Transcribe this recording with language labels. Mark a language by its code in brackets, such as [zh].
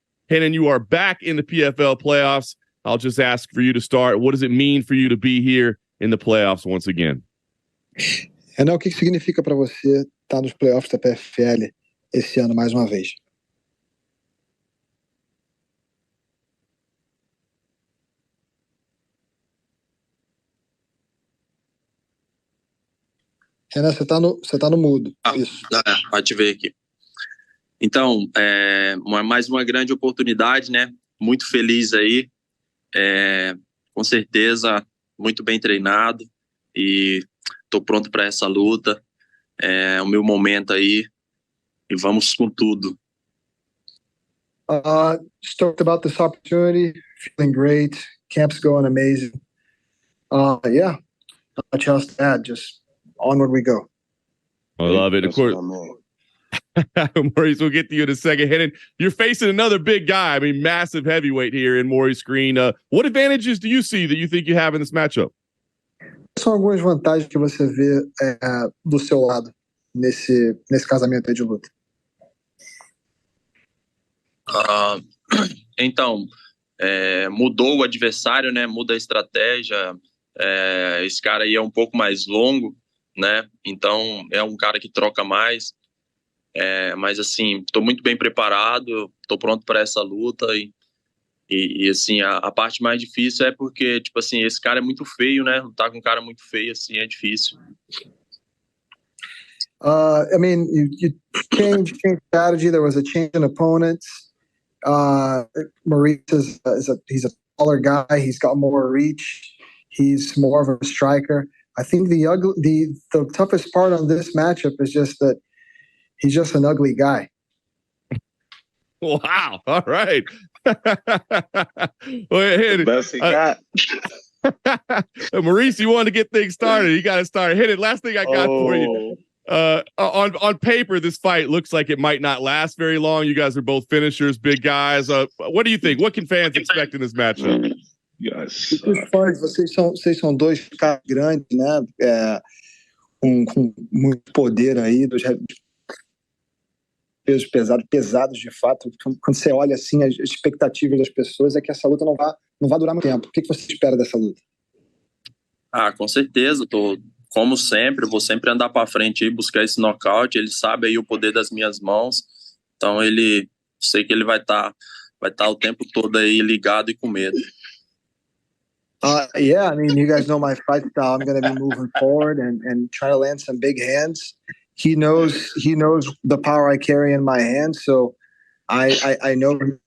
[en] Renan, you are back in the PFL playoffs. I'll just ask for you to start. What does it mean for you to be here in the playoffs once again? [pt] Renan, o que significa para você estar nos playoffs da PFL esse ano mais uma vez? Renan, você tá no mudo. Isso. Pode ver aqui. Então, mais uma grande oportunidade, né? Muito feliz aí. Com certeza, muito bem treinado. E estou pronto para essa luta. É o meu momento aí. E vamos com tudo. [en] Talked about this opportunity. Feeling great. Camp's going amazing. Yeah. Not much else to add. Just onward we go. I love it. Of course, Maurice, we'll get to you in a second. Renan, you're facing another big guy. I mean, massive heavyweight here in Maurice Greene. What advantages do you see that you think you have in this matchup? [pt] São algumas vantagens que você vê do seu lado nesse casamento aí de luta. Então, mudou o adversário, né? Muda a estratégia. Esse cara aí é um pouco mais longo, né? Então é um cara que troca mais, mas assim, estou muito bem preparado, estou pronto para essa luta e assim, a parte mais difícil é porque, tipo assim, esse cara é muito feio, né? Lutar com um cara muito feio assim é difícil. [en] I mean, you changed strategy. There was a change in opponents. Maurice he's a taller guy. He's got more reach. He's more of a striker. I think the toughest part on this matchup is just that he's just an ugly guy. Wow. All right. The best he got. Maurice, you wanted to get things started. You got to start. Hit it. Last thing I got for you. On paper, this fight looks like it might not last very long. You guys are both finishers, big guys. What do you think? What can fans expect in this matchup? Yes. [pt] Vocês são dois caras grandes, né? Com muito poder aí, dos pesos pesados de fato. Quando você olha assim, as expectativas das pessoas é que essa luta não vai durar muito tempo. O que você espera dessa luta? Com certeza. Como sempre, vou sempre andar para frente e buscar esse nocaute. Ele sabe aí o poder das minhas mãos. Então sei que ele vai estar o tempo todo aí ligado e com medo. [en] Yeah, I mean, you guys know my fight style. I'm going to be moving forward and try to land some big hands. He knows the power I carry in my hands, so I know.